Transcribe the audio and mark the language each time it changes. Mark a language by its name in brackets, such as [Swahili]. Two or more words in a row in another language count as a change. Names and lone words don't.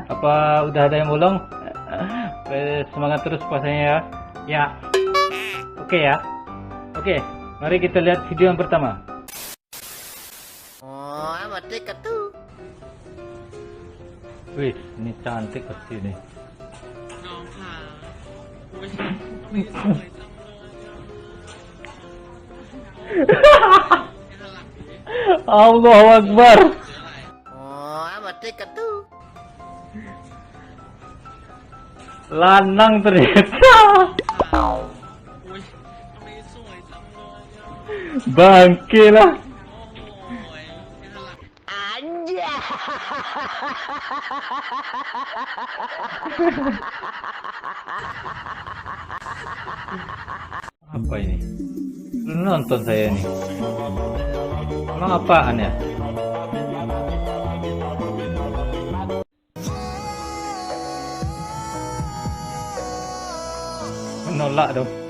[Indonesian] Apa udah ada yang bolong? Semangat terus puasanya ya. Ya, oke ya. Oke, mari kita lihat video yang pertama. Oh, mati tuh. Wih, ini cantik pasti nih. [Thai] น้องค่ะอุ้ยไม่สวยจังเลยหันหลังดิ [Arabic] الله أكبر. [Indonesian] อ๋อ mati tuh. Lanang ternyata. [Thai] อุ้ยทำไมสวยจังเลยอ่ะ [Indonesian] Bangke lah. [Thai] โอ้ยหันหลัง [Indonesian] Aja. Apa ini? Belum nonton saya nih. Emang apaan ya? Menolak dong.